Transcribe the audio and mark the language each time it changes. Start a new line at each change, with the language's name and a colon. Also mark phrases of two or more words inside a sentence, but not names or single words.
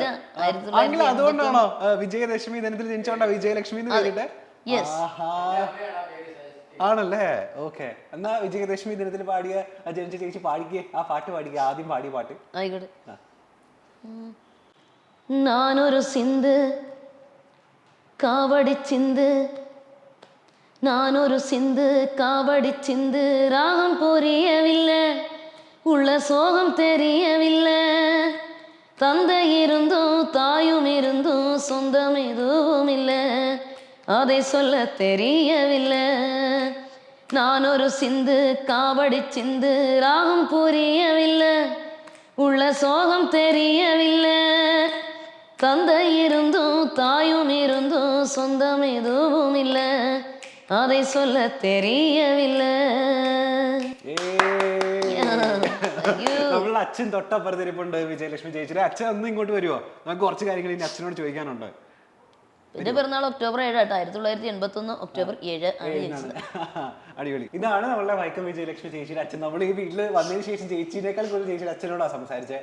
Malayalam: അതുകൊണ്ടാണോ വിജയദശമി ദിനത്തിൽ ജനിച്ചോണ്ടാ വിജയലക്ഷ്മി എന്ന് പേരിട്ടെ? ആണല്ലേ? ഓക്കെ, എന്നാ വിജയദശമി ദിനത്തിൽ പാടിയ ജനിച്ച ചേച്ചി പാടിക്കേ, ആ പാട്ട് പാടിക്കേ, ആദ്യം പാടിയ പാട്ട്. ആയിക്കോട്ടെ.
Tamil: நானொரு சிந்து காவடி சிந்து, நானொரு சிந்து காவடி சிந்து, ராகம் புரியவில்லை, உள்ள சோகம் தெரியவில்லை, தந்தை இருந்தும் தாயும் இருந்தும் சொந்தம் எதுவும் இல்லை, அதை சொல்ல தெரியவில்லை. நானொரு சிந்து காவடி சிந்து, ராகம் புரியவில்லை, உள்ள சோகம் தெரியவில்லை, தந்தை இருந்தும் தாயும் இருந்தும் சொந்தம் எதுவும் இல்லை, அதை சொல்ல தெரியவில்லை.
Malayalam: നമ്മളുടെ അച്ഛൻ തൊട്ടപ്പുറത്തിരിപ്പുണ്ട് വിജയലക്ഷ്മി ചേച്ചിയുടെ. അച്ഛൻ ഒന്ന് ഇങ്ങോട്ട് വരുമോ? നമുക്ക് കുറച്ച് കാര്യങ്ങൾ ഇനി അച്ഛനോട് ചോദിക്കാനുണ്ട്. എന്റെ പിറന്നാൾ ഒക്ടോബർ 7 ആട്ടോ, 1981 ഒക്ടോബർ 7 ആണ് ജനിച്ചത്. അടിപൊളി. ഇതാണ് നമ്മളുടെ വൈക്കം വിജയലക്ഷ്മി ചേച്ചിയുടെ അച്ഛൻ. നമ്മൾ ഈ വീട്ടിൽ വന്നതിന് ശേഷം ചേച്ചിനേക്കാൾ കൂടുതൽ ചേച്ചിയുടെ അച്ഛനോടാണ് സംസാരിച്ചത്.